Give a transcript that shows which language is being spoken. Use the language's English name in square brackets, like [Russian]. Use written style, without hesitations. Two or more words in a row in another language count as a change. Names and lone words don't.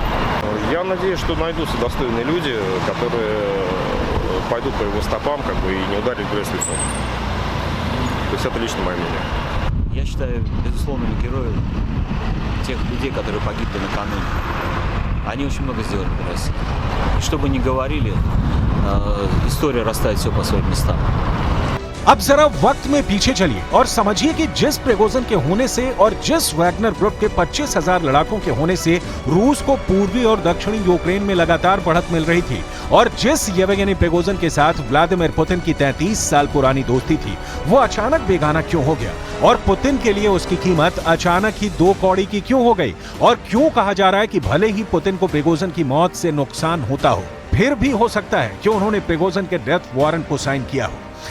[Russian] Я надеюсь, что найдутся достойные люди, которые пойдут по его стопам, как бы, и не ударят в грязь лицом. То есть это лично мое мнение. Я считаю, безусловными героями тех людей, которые погибли накануне. Они очень много сделали для России. И что бы ни говорили, история расставит все по своим местам. [Hindi] अब जरा वक्त में पीछे चलिए और समझिए कि जिस प्रिगोजिन के होने से और जिस वैगनर ग्रुप के 25,000 लड़ाकों के होने से रूस को पूर्वी और दक्षिणी यूक्रेन में लगातार बढ़त मिल रही थी, और जिस येवगेनी प्रिगोजिन के साथ व्लादिमीर पुतिन की 33 साल पुरानी दोस्ती थी, वो अचानक बेगाना क्यों हो गया, और पुतिन के लिए उसकी कीमत अचानक ही 2 कौड़ी की क्यों हो गई, और क्यों कहा जा रहा है कि भले ही पुतिन को प्रिगोजिन की मौत से नुकसान होता हो, फिर भी हो सकता है कि उन्होंने प्रिगोजिन के [English] death warrant [Hindi] को साइन किया हो।